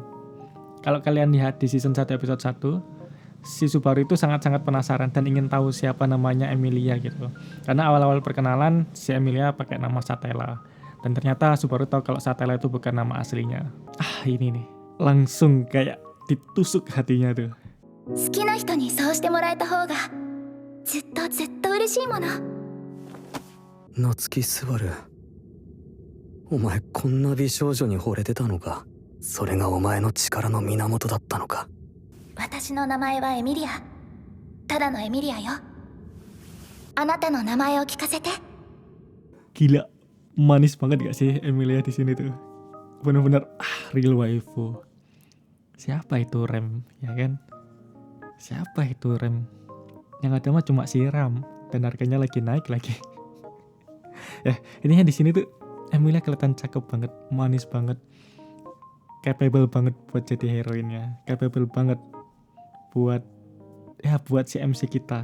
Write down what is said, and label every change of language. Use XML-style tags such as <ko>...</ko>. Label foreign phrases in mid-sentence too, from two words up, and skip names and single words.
<id>Kalau kalian lihat di season 1 episode 1, si Subaru itu sangat-sangat penasaran dan ingin tahu siapa namanya Emilia gitu. Karena awal-awal perkenalan si Emilia pakai nama Satella. Dan ternyata Subaru tahu kalau Satella itu bukan nama aslinya. Ini nih, langsung kayak ditusuk hatinya tuh.</id> <ja>好きな人にそうしてもらえた方がずっとずっと嬉しいもの。夏木スバル、お前こんな美少女に惚れてたのか。それがお前の力の源だったのか。私の名前はエミリア。ただのエミリアよ。あなたの名前を聞かせて。</ja> <id>Gila, manis banget gak sih Emilia di sini tuh? Bener-bener</id> <en>real waifu.</en> <id>Siapa itu Rem, ya kan? Siapa itu Rem? Yang ada mah cuma siram dan harganya lagi naik lagi. Ya, ini di sini tuh Emilia kelihatan cakep banget, manis banget, capable banget buat jadi heroinnya, capable banget buat si MC kita.</id>